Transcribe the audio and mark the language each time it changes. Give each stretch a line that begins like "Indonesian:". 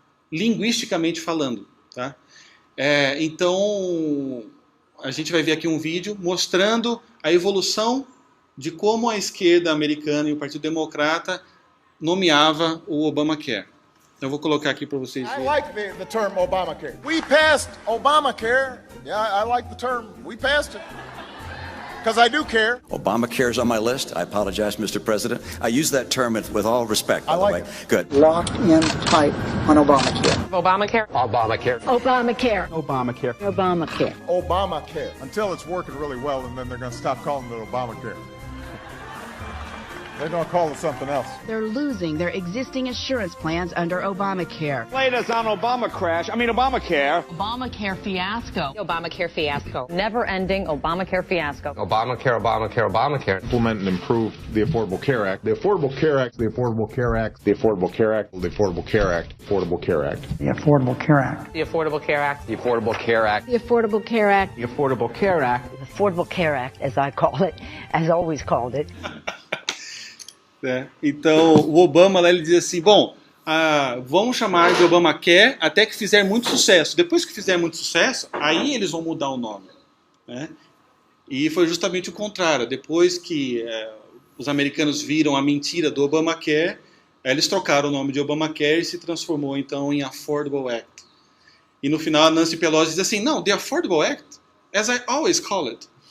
Portuguese: Linguisticamente falando, tá? Então a gente vai ver aqui um vídeo mostrando a evolução de como a esquerda americana e o Partido Democrata nomeava o Obamacare. Então eu vou colocar aqui para vocês verem.
English: I like the term Obamacare. We passed Obamacare. Yeah, I like the term. We passed it. Because I do care. Obamacare's on my list. I apologize, Mr. President. I use that term with all respect, by the way. Good. Lock in tight on Obamacare. Obamacare. Obamacare. Obamacare. Obamacare. Obamacare. Obamacare. Until it's working really well, and then they're going to stop calling it Obamacare. They're going to call it something else. They're losing their existing insurance plans under Obamacare. Latest on Obamacare Obamacare fiasco. Obamacare fiasco. Never-ending Obamacare fiasco. Obamacare. Implement and improve the Affordable Care Act. The Affordable Care Act. The Affordable Care Act. The Affordable Care Act. The Affordable Care Act. Affordable Care Act. The Affordable Care Act. The Affordable Care Act. The Affordable Care Act. The Affordable Care Act. The Affordable Care Act. The Affordable Care Act, as I call it, as always called it.
Portuguese: Então, o Obama lá, ele diz assim, bom, vamos chamar de Obamacare até que fizer muito sucesso. Depois que fizer muito sucesso, aí eles vão mudar o nome. Né? E foi justamente o contrário. Depois que os americanos viram a mentira do Obamacare, eles trocaram o nome de Obamacare e se transformou então em Affordable Act. E no final a Nancy Pelosi diz assim, não,
English: the Affordable Act, as I always call it.